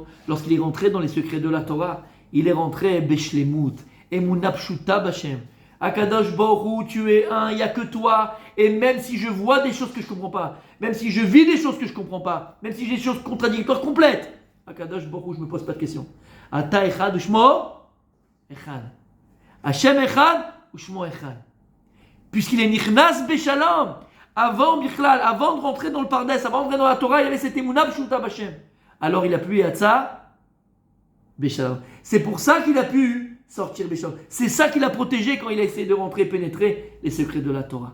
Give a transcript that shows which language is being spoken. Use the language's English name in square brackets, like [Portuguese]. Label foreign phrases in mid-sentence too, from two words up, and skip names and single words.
[French] Lorsqu'il est rentré dans les secrets de la Torah, il est rentré Beshlemut. [Hebrew] אמונה פשוטה בה. [French] Akadosh Borou, tu es un, il n'y a que toi. Et même si je vois des choses que je ne comprends pas, même si je vis des choses que je ne comprends pas, même si j'ai des choses contradictoires complètes, Akadosh Borou, je ne me pose pas de questions. [Hebrew] אתה אחד ושמו אחד. ה׳ אחד ושמו אחד. [French] Puisqu'il est [Hebrew] נכנס בשלום, [French] avant de rentrer dans le Pardes, avant de rentrer dans la Torah, il y avait cette [Hebrew] אמונה פשוטה בה. [French] Alors il a pu [Hebrew] יצא בשלום. [French] C'est pour ça qu'il a pu sortir Bécham. C'est ça qui l'a protégé quand il a essayé de rentrer, pénétrer les secrets de la Torah.